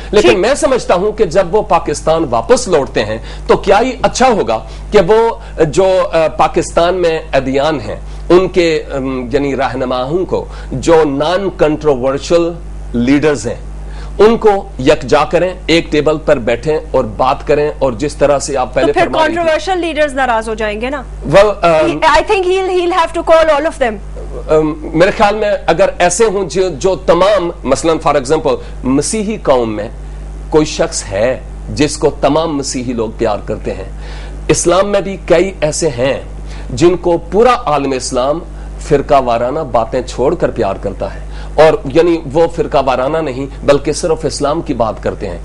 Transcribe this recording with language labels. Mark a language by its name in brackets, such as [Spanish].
[Urdu] لیکن میں سمجھتا ہوں کہ جب وہ پاکستان واپس لوٹتے ہیں تو کیا ہی اچھا ہوگا کہ وہ جو پاکستان میں ادیان ہیں ان کے یعنی رہنماؤں کو, جو نان کنٹروورشل لیڈرز ہیں, ان کو یکجا کریں, ایک ٹیبل پر بیٹھیں اور بات کریں. اور جس طرح سے آپ پہلے فرما رہی تھیں, تو پھر کنٹروورشل لیڈرز ناراض ہو جائیں گے نا. [English] I think he'll have to call all of them. [Urdu] میرے خیال میں اگر ایسے ہوں جو تمام, مثلا فار ایگزامپل مسیحی قوم میں کوئی شخص ہے جس کو تمام مسیحی لوگ پیار کرتے ہیں, اسلام میں بھی کئی ایسے ہیں جن کو پورا عالم اسلام فرقہ وارانہ باتیں چھوڑ کر پیار کرتا ہے، اور یعنی وہ فرقہ وارانہ نہیں بلکہ صرف اسلام کی بات کرتے ہیں.